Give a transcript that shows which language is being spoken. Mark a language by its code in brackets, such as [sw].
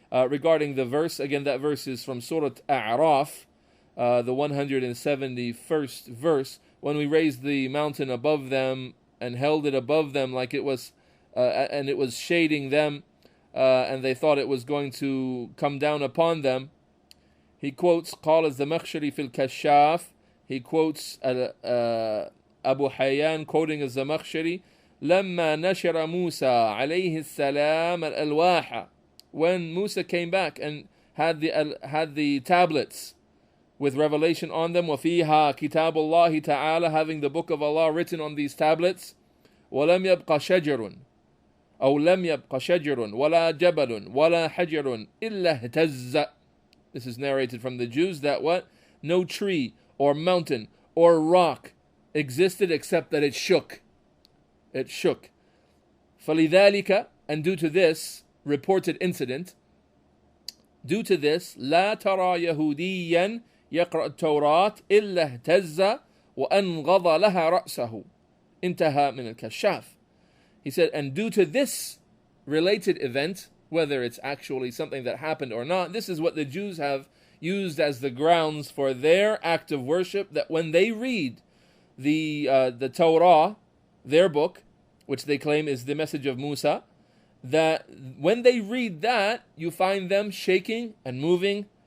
[en] regarding the verse, again that verse is from Surah A'raf, the 171st verse, when we raised the mountain above them and held it above them like it was, and it was shading them, and they thought it was going to come down upon them. He quotes [ar] قال الزمخشري في الكشاف. [en] He quotes Abu Hayyan quoting [ar] الزمخشري لما نشر موسى عليه السلام الألواح, [en] when Musa came back and had the tablets with revelation on them, [ar] وفيها كتاب الله تعالى, [en] having the book of Allah written on these tablets, [ar] ولم يبق شجر أو لم يبق شجر ولا جبل ولا حجر إلا اهتز. [en] This is narrated from the Jews that what? No tree or mountain or rock existed except that it shook. It shook. [ar] فَلِذَلِكَ, [en] and due to this reported incident, due to this, [ar] لا ترى يهوديا يقرأ التوراة إلا اهتز وأنغض لها رأسه. انتهى من الكشاف. [en] He said, and due to this related event, whether it's actually something that happened or not, this is what the Jews have used as the grounds for their act of worship, that when they read the Torah, their book, which they claim is the message of Musa, that when they read that, you find them shaking and moving